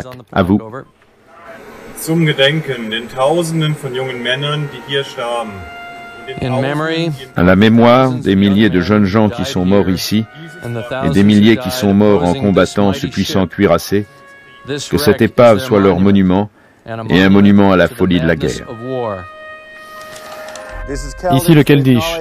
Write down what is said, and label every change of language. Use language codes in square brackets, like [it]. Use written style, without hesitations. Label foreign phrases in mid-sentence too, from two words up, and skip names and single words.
[fr] À vous. [de] Zum Gedenken den Tausenden von jungen Männern, die hier starben. [fr] À la mémoire des milliers de jeunes gens qui sont morts ici et des milliers qui sont morts en combattant ce puissant cuirassé, que cette épave soit leur monument et un monument à la folie de la guerre. Ici le Keldysh.